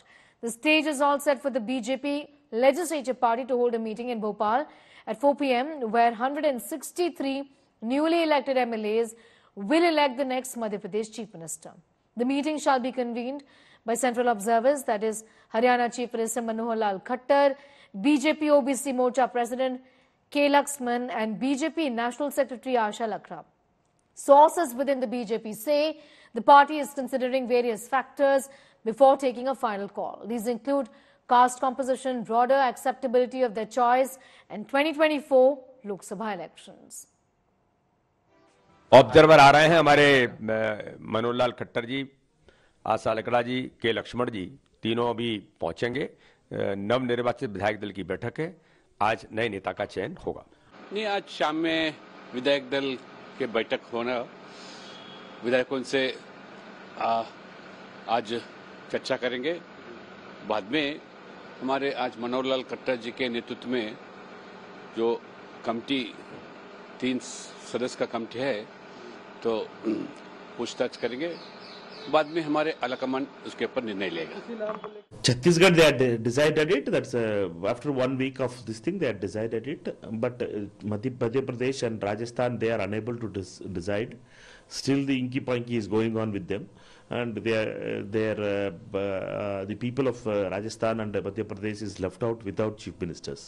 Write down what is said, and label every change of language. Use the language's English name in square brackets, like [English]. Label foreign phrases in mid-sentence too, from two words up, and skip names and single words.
[English] The stage is all set for the BJP Legislative Party to hold a meeting in Bhopal at 4 p.m. where 163 newly elected MLAs will elect the next Madhya Pradesh Chief Minister. The meeting shall be convened by central observers, that is Haryana Chief Minister Manohar Lal Khattar, BJP OBC Morcha President K. Laxman and BJP National Secretary Asha Lakra. Sources within the BJP say the party is considering various factors before taking a final call. These include caste composition, broader acceptability of their choice and 2024 Lok Sabha elections. [Hindi] ऑब्जर्वर आ रहे हैं हमारे मनोहर लाल खट्टर जी, आशा लकड़ा जी, के लक्ष्मण जी, तीनों अभी पहुंचेंगे। नवनिर्वाचित विधायक दल की बैठक है, आज नए नेता का चयन होगा। नहीं, आज शाम में विधायक दल के बैठक होना, विधायकों से आज चर्चा करेंगे। बाद में हमारे आज मनोहर लाल खट्टर जी के नेतृत्व में जो कमेटी 3 सदस्य का कमेटी है, तो पूछताछ करेंगे। बाद में हमारे आलाकमान उसके ऊपर निर्णय लेगा। [English] Chhattisgarh, they had decided it. That's after 1 week of this thing, they had decided it. But Madhya Pradesh and Rajasthan, they are unable to decide. Still, the inky-pinky is going on with them, and the people of Rajasthan and Madhya Pradesh is left out without chief ministers.